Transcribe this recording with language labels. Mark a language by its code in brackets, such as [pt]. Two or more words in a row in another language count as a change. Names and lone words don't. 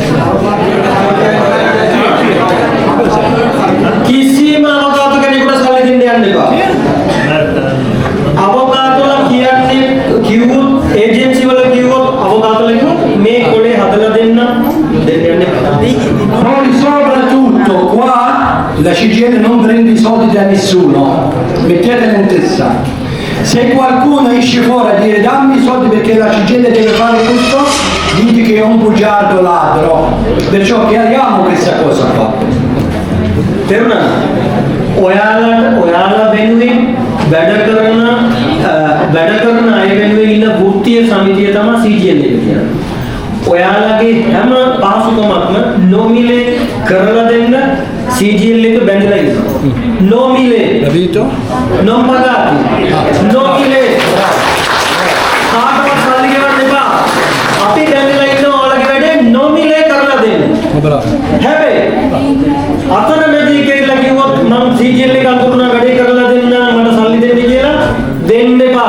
[si] කිසිම අවකාශ කෙනෙකුට සල්ලි දෙන්න යන්න එපා. අවකාශවල කියන්නේ කිව්වොත් ඒජන්සි වල කිව්වොත් අවකාශවල කිව්වොත් මේ කොලේ හදලා දෙන්න යන්න එපා. [it] Poi soprattutto qua la CGL non prende i soldi da nessuno, mettetela in testa. Se qualcuno esce fuori a dire dammi i soldi perché la CGL deve fare questo, dite che è un bugiardo ladro. Perciò chiariamo questa cosa qua. Terna. [si] ඔයාලා වෙනුවෙන් වැඩ කරන අය වෙනුවෙන් ඉන්න වෘත්තීය සමිතිය තමයි CGL එක කියන්නේ. ඔයාලගේ හැම පහසුකමක්ම නොමිලේ කරලා දෙන්න CGL එක බැඳලා ඉන්නවා. නොමිලේ. [it] Capito? non pagati. [si] නොමිලේ. කාටවත් සල්ලි ගෙවන්න එපා. අපි බැඳලා ඉන්නවා ඔයාලගේ වැඩේ නොමිලේ කරලා දෙන්න. හැබැයි අතරමැදි කියලා කිව්වොත් මම CGL එක අඳුරන වැඩේ කරලා දෙන්න මට සල්ලි දෙන්න කියලා දෙන්න එපා.